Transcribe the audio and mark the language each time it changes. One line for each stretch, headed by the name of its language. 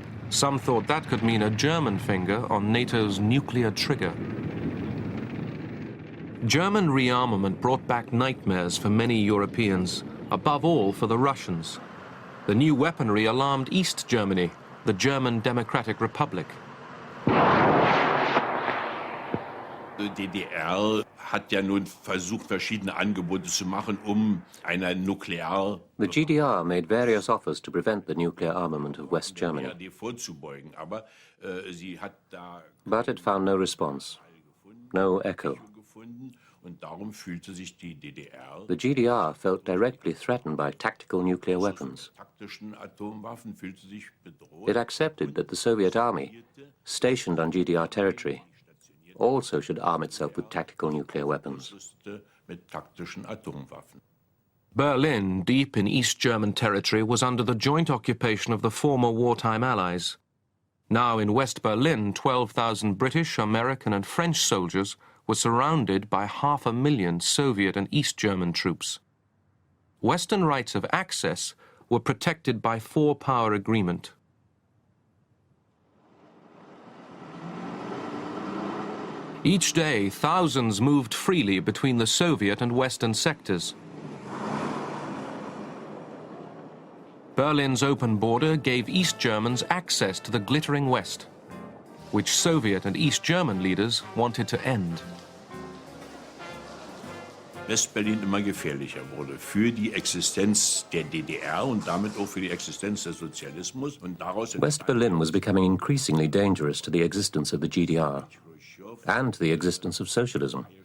English: Some thought that could mean a German finger on NATO's nuclear trigger. German rearmament brought back nightmares for many Europeans, above all for the Russians. The new weaponry alarmed East Germany, the German Democratic Republic.
German: Die DDR hat ja nun versucht, verschiedene Angebote zu machen, eine nuklear...
English: The GDR made various offers to prevent the nuclear armament of West Germany.
German: vorzubeugen, aber sie hat da...
English: But it found no response, no echo.
German: Und darum fühlte sich die DDR...
English: The GDR felt directly threatened by tactical nuclear weapons.
German: taktischen Atomwaffen fühlte sich bedroht.
English: It accepted that the Soviet army, stationed on GDR territory, also should arm itself with tactical nuclear weapons.
German: Mit taktischen Atomwaffen.
English: Berlin, deep in East German territory, was under the joint occupation of the former wartime allies. Now in West Berlin, 12,000 British, American and French soldiers were surrounded by 500,000 Soviet and East German troops. Western rights of access were protected by four-power agreement. Each day, thousands moved freely between the Soviet and Western sectors. Berlin's open border gave East Germans access to the glittering West, which Soviet and East German leaders wanted to end.
German: West-Berlin immer gefährlicher wurde für die Existenz der DDR und damit auch für die Existenz des Sozialismus. Und daraus
English: West Berlin was becoming increasingly dangerous to the existence of the GDR and the existence of socialism.